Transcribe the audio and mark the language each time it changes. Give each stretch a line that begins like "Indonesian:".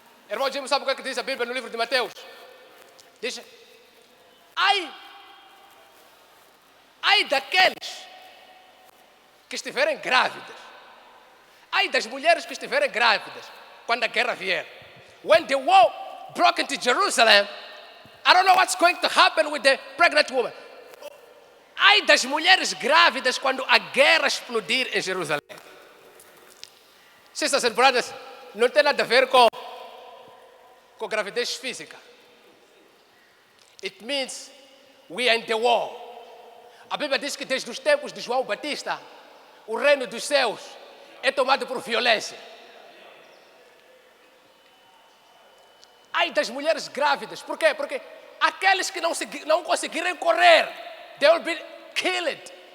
Portuguese: Irmão Jimmy, sabe o que diz a Bíblia no livro de Mateus? Diz: ai daqueles que estiverem grávidas. Ai das mulheres que estiverem grávidas quando a guerra vier.
English: When the war broke into Jerusalem, I don't know what's going to happen with the pregnant woman.
Portuguese: Ai das mulheres grávidas quando a guerra explodir em Jerusalém.
English: Sisters and brothers,
Portuguese: não tem nada a ver com gravidez física.
English: It means we are in the war.
Portuguese: A Bíblia diz que desde os tempos de João Batista, o reino dos céus é tomado por violência. Ai das mulheres grávidas. Por quê? Porque aqueles que não conseguirem correr,
English: they will be killed.